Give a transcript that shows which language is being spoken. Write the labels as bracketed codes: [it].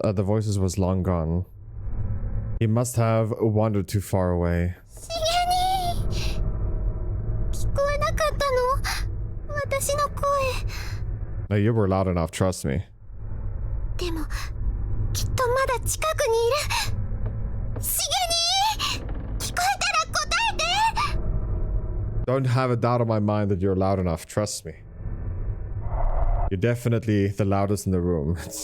[en] The voices was long gone. He must have wandered too far away. [ja] シゲニー、聞こえなかったの？私の声。 [en] No, you were loud enough, trust me. [ja] でもきっとまだ近くにいる。シゲニー、聞こえたら答えて。 [en] Don't have a doubt on my mind that you're loud enough, trust me. You're definitely the loudest in the room.